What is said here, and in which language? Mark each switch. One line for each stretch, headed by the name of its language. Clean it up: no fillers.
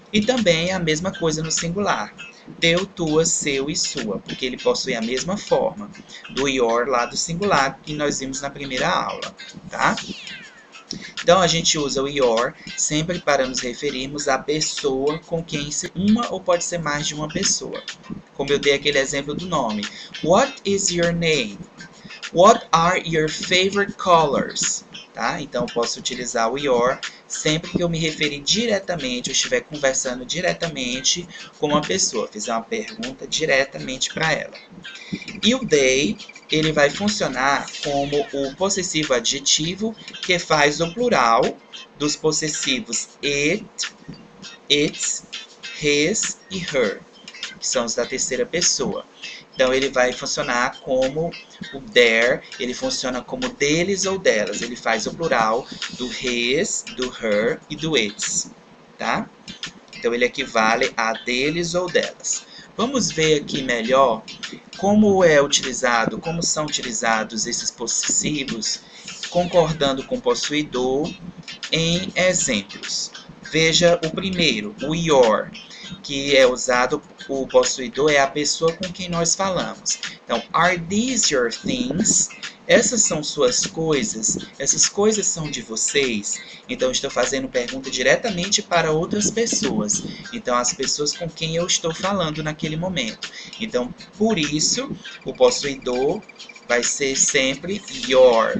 Portuguese: E também é a mesma coisa no singular. Teu, tua, seu e sua, porque ele possui a mesma forma do your lá do singular que nós vimos na primeira aula, tá? Então, a gente usa o your sempre para nos referirmos à pessoa com quem uma ou pode ser mais de uma pessoa. Como eu dei aquele exemplo do nome.
English: What is your name? What are your favorite colors?
Portuguese: Tá? Então, eu posso utilizar o your sempre que eu me referir diretamente, eu estiver conversando diretamente com uma pessoa, fizer uma pergunta diretamente para ela. E o they, ele vai funcionar como o possessivo adjetivo que faz o plural dos possessivos it, its, his e her, que são os da terceira pessoa. Então, ele vai funcionar como o their, ele funciona como deles ou delas. Ele faz o plural do his, do her e do its, tá? Então, ele equivale a deles ou delas. Vamos ver aqui melhor como é utilizado, como são utilizados esses possessivos, concordando com o possuidor em exemplos. Veja o primeiro, o your, que é usado, o possuidor é a pessoa com quem nós falamos. Então,
English: are these your things?
Portuguese: Essas são suas coisas? Essas coisas são de vocês? Então, estou fazendo pergunta diretamente para outras pessoas. Então, as pessoas com quem eu estou falando naquele momento. Então, por isso, o possuidor vai ser sempre your.